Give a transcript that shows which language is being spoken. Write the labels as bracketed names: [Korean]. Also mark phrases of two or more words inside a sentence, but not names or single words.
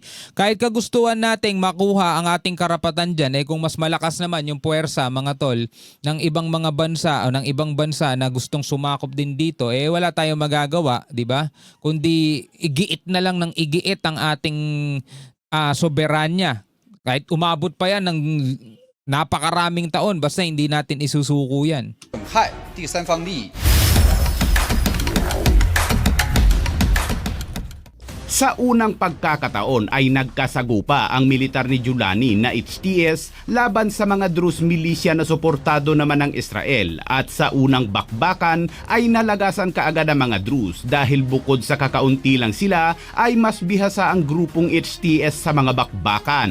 [Filipino] Kahit kagustuhan nating makuha ang ating karapatan dyan, kung mas malakas naman yung puwersa mga tol ng ibang mga bansa o ng ibang bansa na gustong sumakop din dito, wala tayong magagawa, di ba? Kundi igiit na lang ng igiit ang ating soberanya. Kahit umabot pa yan ng napakaraming taon, basta hindi natin isusuko yan. [Chinese] 害第三方利益。 [Filipino] Sa unang pagkakataon ay nagkasagupa ang militar ni Julani na HTS laban sa mga Druze militia na suportado naman ng Israel, at sa unang bakbakan ay nalagasan kaagad ang mga Druze dahil bukod sa kakaunti lang sila ay mas bihasa ang grupong HTS sa mga bakbakan.